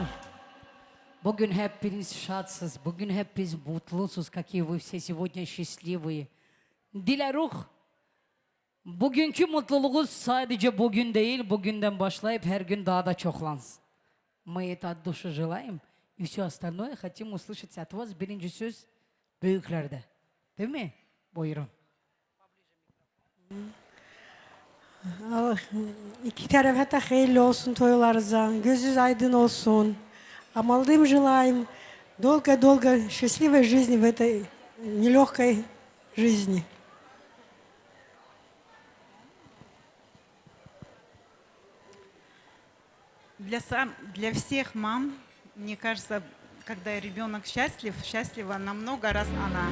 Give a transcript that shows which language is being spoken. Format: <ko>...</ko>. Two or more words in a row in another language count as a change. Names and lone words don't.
<tr>Bugün hepiniz şadsız, bugün hepiniz mutlusunuz,</tr> <ru>какие вы все сегодня счастливые.</ru> <tr>Dileruh, Bugünkü mutluluğunuz sadece bugün değil, bugünden başlayıp her gün daha da çoklansın.</tr> <ru>Мы это от души желаем, и все остальное хотим услышать от вас.</ru> <tr>Birinci söz büyüklerde. Değil mi? Buyurun. İki tarafa da hayırlı olsun toylarınıza. Gözünüz aydın olsun.</tr> <ru>Молодым желаем долго-долго счастливой жизни в этой нелегкой жизни. Для всех мам, мне кажется, когда ребенок счастлив, счастлива на много раз она.</ru>